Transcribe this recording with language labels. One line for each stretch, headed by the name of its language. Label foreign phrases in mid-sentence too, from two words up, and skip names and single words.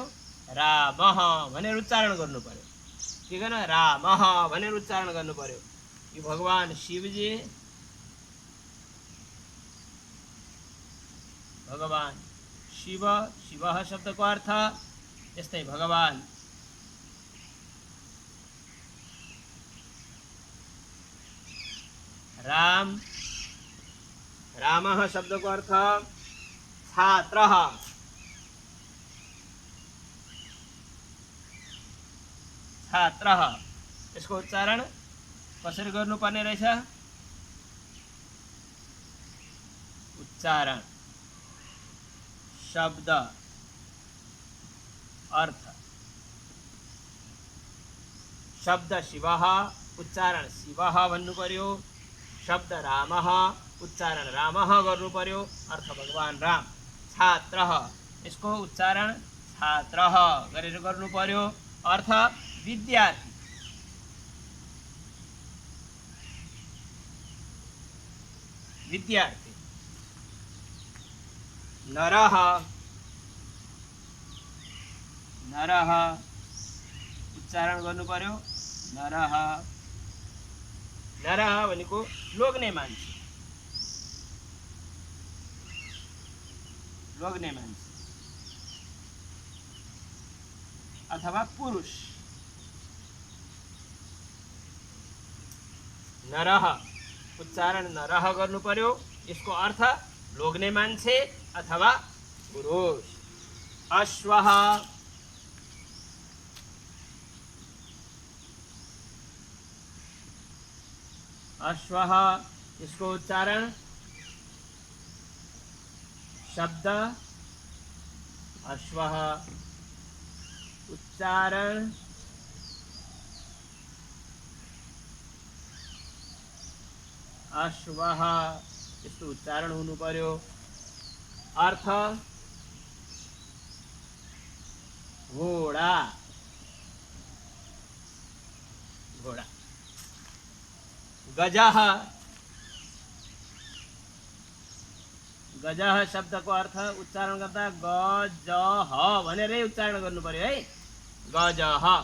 Nepali: रामः भनेर उच्चारण गर्नु पर्यो। के गर्नु? रामः भनेर उच्चारण गर्नु पर्यो। यो भगवान शिवजी, भगवान शिव, शिवः शब्दको अर्थ यस्तै भगवान राम, रामः शब्दको अर्थ छात्रः, छात्रः। यसको उच्चारण कसरी गर्नुपर्ने रहेछ? उच्चारण, शब्द, अर्थ। शब्द शिवः, उच्चारण शिवः भन्नु पर्यो। शब्द रामः, उच्चारण रामः गर्नु पर्यो, अर्थ भगवान राम। छात्रः यसको उच्चारण छात्रः गरेर गर्नु पर्यो, अर्थ विद्यार्थी। विद्यार्थी। नरः, नरः उच्चारण गर्नु पर्यो, नरः। नरः भनेको लोग्ने मान्छे, लोग्ने मान्छे अथवा पुरुष। नरः उच्चारण नरः गर्नु पर्यो, यसको अर्थ लोग्ने मान्छे अथवा पुरुष। अश्वः, अश्वः इसको उच्चारण शब्द अश्वः, उच्चारण अश्वः, यस्तो उच्चारण हुनु पर्यो, अर्थ घोडा, घोडा। गजः, गजः शब्दको अर्थ उच्चारण गर्दा गजः भनेरै उच्चारण गर्नु पर्यो है, गजः।